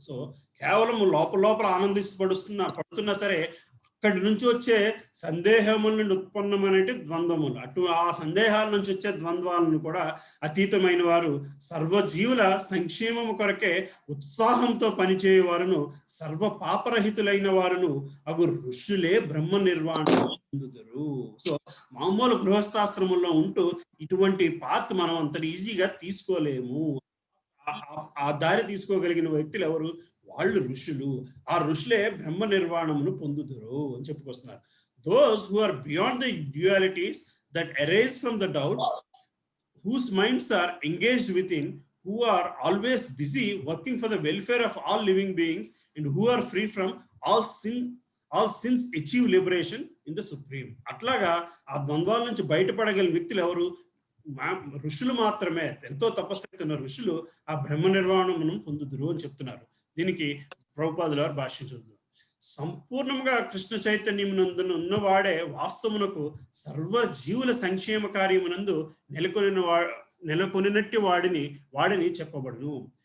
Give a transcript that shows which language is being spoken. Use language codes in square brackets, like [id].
[te] So కేవలం లోపల పడుతున్నా సరే అక్కడి నుంచి వచ్చే సందేహముల నుండి ఉత్పన్నమైనటి ద్వంద్వములు, ఆ సందేహాల నుంచి వచ్చే ద్వంద్వాలను కూడా అతీతమైన వారు సర్వజీవుల సంక్షేమము కొరకే ఉత్సాహంతో పనిచేయవారును సర్వ పాపరహితులైన వారును అగు ఋషులే బ్రహ్మ నిర్వాణం పొందుదురు. సో మామూలు గృహస్థాశ్రమంలో ఉంటూ ఇటువంటి పాత్ మనం అంత ఈజీగా తీసుకోలేము. ఆ దారి తీసుకోగలిగిన వ్యక్తులు ఎవరు? వాళ్ళు ఋషులు. ఆ ఋషులే బ్రహ్మ నిర్వాణమును పొందుదురు అని చెప్పుకొస్తున్నారు. [en] Those who are beyond the dualities that arise from the doubts, whose minds are engaged within, who are always busy working for the welfare of all living beings, and who are free from all sins, achieve liberation in the Supreme. [te] అట్లాగా ఆ ద్వంద్వాల నుంచి బయటపడగలిగిన వ్యక్తులు ఎవరు? ఋషులు మాత్రమే. ఎంతో తపస్సు ఉన్న ఋషులు ఆ బ్రహ్మ నిర్వాణమును పొందుదురు అని చెప్తున్నారు. దీనికి ప్రభుపాదుల వారు భాష్యం చూద్దాం. సంపూర్ణంగా కృష్ణ చైతన్యమునందున ఉన్నవాడే వాస్తవమునకు సర్వ జీవుల సంక్షేమ కార్యమునందు నెలకొనినట్టి వాడిని చెప్పబడును.